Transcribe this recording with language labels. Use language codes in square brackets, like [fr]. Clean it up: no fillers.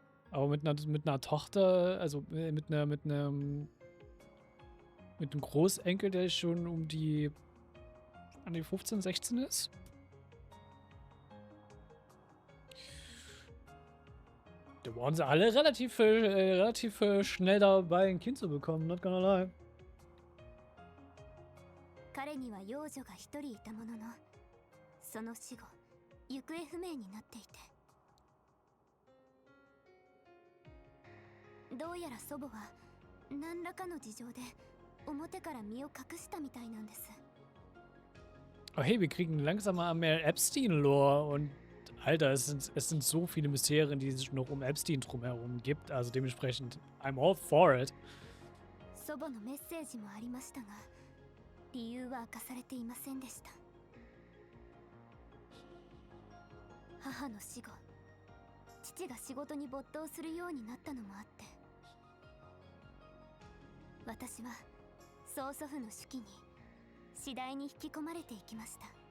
[de] Aber mit einer Tochter, also mit einem Großenkel, der schon um die, an die 15, 16 ist. Da waren sie alle relativ schnell dabei, ein Kind zu bekommen, [en] not gonna lie. [ja] 彼には幼女が一人いたものの、その死後、行方不明になっていて。どうやら祖母は何らかの事情で表から身を隠したみたいなんです。 [de] Oh hey, wir kriegen langsam mal mehr Epstein-Lore und Alter, es sind so viele Mysterien, die es noch um Epstein drumherum gibt, also dementsprechend, [en] I'm all for it. [ja] 祖母のメッセージもありましたが、理由は明かされていませんでした。母の死後、父が仕事に没頭するようになったのもあって、私は曽祖父の手記に次第に引き込まれていきました。